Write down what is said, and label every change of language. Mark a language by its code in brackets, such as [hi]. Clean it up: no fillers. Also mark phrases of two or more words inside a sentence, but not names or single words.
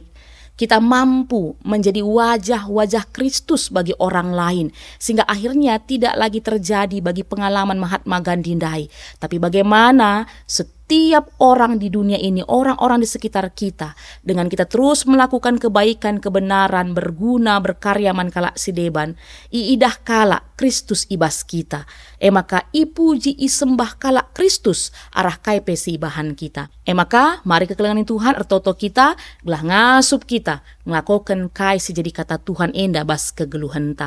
[id] Kita mampu menjadi wajah-wajah Kristus bagi orang lain, sehingga akhirnya tidak lagi terjadi bagi pengalaman Mahatma Gandhi, tapi bagaimana setiap orang di dunia ini, orang-orang di sekitar kita, dengan kita terus melakukan kebaikan, kebenaran, berguna, berkarya [btx] mankala sideban, iidah kala Kristus ibas kita. Maka ipuji isembah kalak Kristus arah kai pesi bahan kita. Maka mari kekelengan Tuhan ertoto kita gelah ngasup kita ngelakokan kai sejadi kata Tuhan enda bas kegeluhenta.